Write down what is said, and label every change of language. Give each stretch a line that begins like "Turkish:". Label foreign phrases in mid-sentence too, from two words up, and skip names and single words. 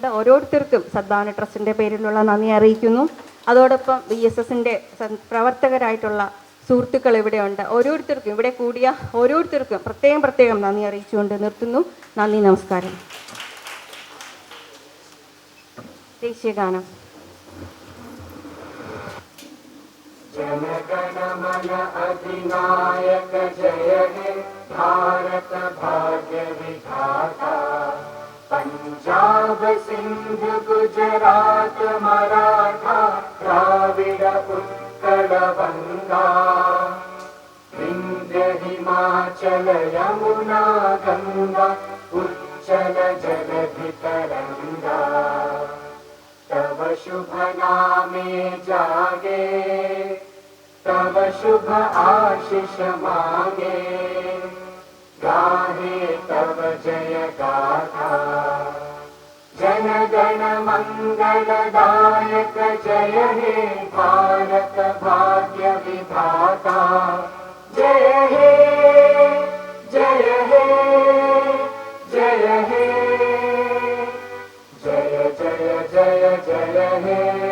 Malayalam: ഓരോരുത്തർക്കും സദ്ഭാവന ട്രസ്റ്റിൻ്റെ പേരിലുള്ള നന്ദി അറിയിക്കുന്നു. അതോടൊപ്പം BSSൻ്റെ പ്രവർത്തകരായിട്ടുള്ള സുഹൃത്തുക്കൾ ഇവിടെയുണ്ട്. ഓരോരുത്തർക്കും ഇവിടെ കൂടിയ ഓരോരുത്തർക്കും പ്രത്യേകം നന്ദി അറിയിച്ചുകൊണ്ട് നിർത്തുന്നു. നന്ദി, നമസ്കാരം. ദേശീയഗാനം.
Bangla: জনগণমন অধিনায়ক জয় হে ভারত ভাগ্য বিধাতা, পাঞ্জাব সিন্ধ গুজরাত মরাঠা দ্রাবিড় উৎকল বঙ্গ, বিন্ধ্য হিমাচল যমুনা গঙ্গা উচ্ছল জলধি তরঙ্গ, তব শুভ নামে জাগে, তব শুভ আশিস মাগে, গাহে তব জয় গাথা। জন গণ মঙ্গলদায়ক জয় হে ভারত ভাগ্য বিধাতা, জয় হে জয় হে জয় হে জয় জয় জয় জয় হে।